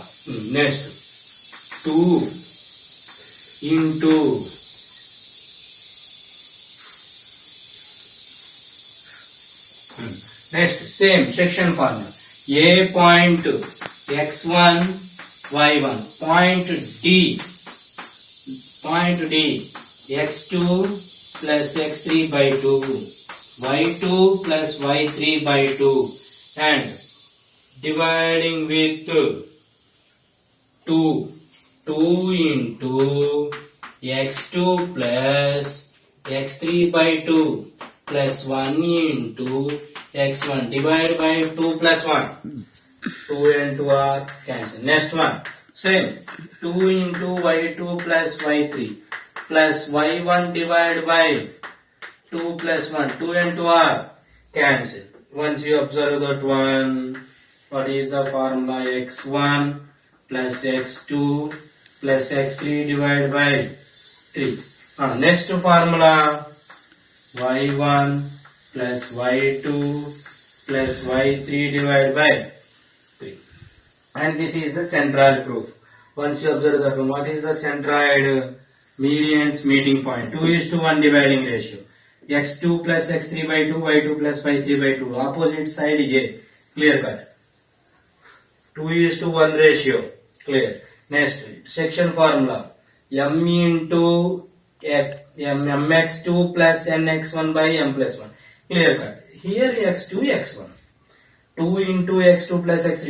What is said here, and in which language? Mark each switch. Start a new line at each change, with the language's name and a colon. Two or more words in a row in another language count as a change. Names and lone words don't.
English: Next 2 into next same section formula. A point x1 y1 point D x2 plus x3 by 2 y2 plus y3 by 2 and dividing with 2 into x2 plus x3 by 2 plus 1 into x1 divided by 2 plus 1. 2 and 2 are cancelled. Next one. Same. 2 into y2 plus y3 plus y1 divided by 2 plus 1. 2 and 2 are cancelled. Once you observe that one, what is the formula? x1 plus x2 plus x3 divided by 3. Next formula y1 plus y2 plus y3 divided by 3. And this is the centroid proof. Once you observe that one, what is the centroid? Medians meeting point. 2:1 dividing ratio. x2 plus x3 by 2, y2 plus y3 by 2. Opposite side A. Clear cut. 2:1 ratio. Clear. Next, section formula. M into mx2 plus nx1 by m plus 1. Clear cut. Here x2, x1. 2 into x2 plus x3.